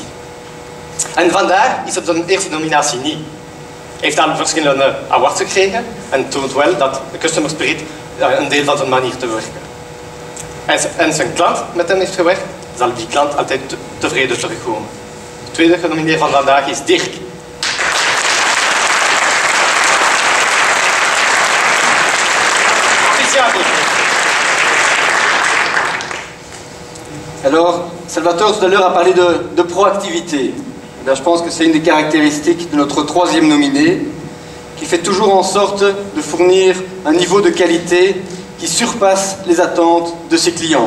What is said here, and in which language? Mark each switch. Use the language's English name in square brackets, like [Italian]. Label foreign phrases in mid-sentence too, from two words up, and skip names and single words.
[Dutch] En vandaag is het zijn eerste nominatie niet. Hij heeft al verschillende awards gekregen en toont wel dat de Customer Spirit een deel van zijn manier te werken. En zijn klant met hem heeft gewerkt, zal die klant altijd tevreden terugkomen. De tweede genomineerde van vandaag is Dirk. [French] Alors, Salvatore tout à l'heure a parlé de proactivité. Là, je pense que c'est une des caractéristiques de notre troisième nominé, qui fait toujours en sorte de fournir un niveau de qualité qui surpasse les attentes de ses clients.